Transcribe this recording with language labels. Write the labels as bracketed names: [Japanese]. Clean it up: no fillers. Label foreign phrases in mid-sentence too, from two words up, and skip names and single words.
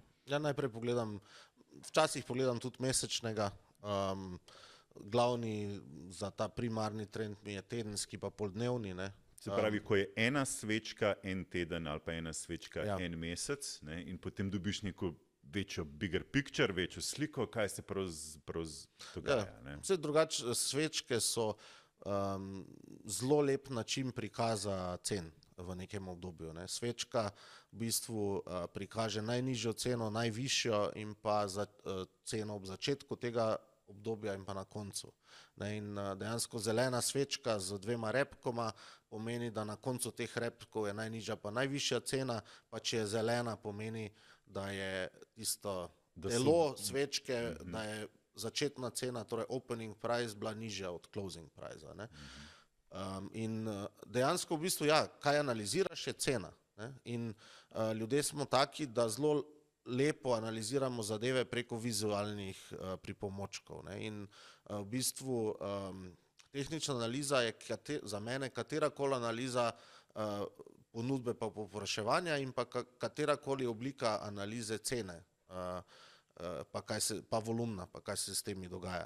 [Slovenian] Ja, najprej včasih pogledam tudi mesečnega. Glavni za ta primarni trend mi je tedenski pa poldnevni. Ne. Se pravi, ko je ena svečka en teden ali pa ena svečka en mesec, ne, in potem dobiš neko večjo [English] bigger picture, [Slovenian] večjo sliko, kaj se prav dogaja. Ne. Vse drugače, svečke so zelo lep način prikaza cen v nekem obdobju. Ne. Svečka v bistvu prikaže najnižjo ceno, najvišjo in pa ceno ob začetku tega obdobja in pa na koncu. Ne, in dejansko zelena svečka z dvema repkoma pomeni, da na koncu teh repkov je najnižja pa najvišja cena, pa če je zelena, pomeni, da je tisto telo svečke, da je začetna cena, torej [English] opening price, [Slovenian] bila nižja od [English] closing price. [Slovenian] Ne. In dejansko v bistvu, ja, kaj analiziraš, je cena. Ne. In ljudje smo taki, da zelo lepo analiziramo zadeve preko vizualnih pripomočkov. Ne. In v bistvu tehnična analiza je za mene katerakoli analiza ponudbe pa povpraševanja in pa katerakoli oblika analize cene pa volumna, pa kaj se s temi dogaja.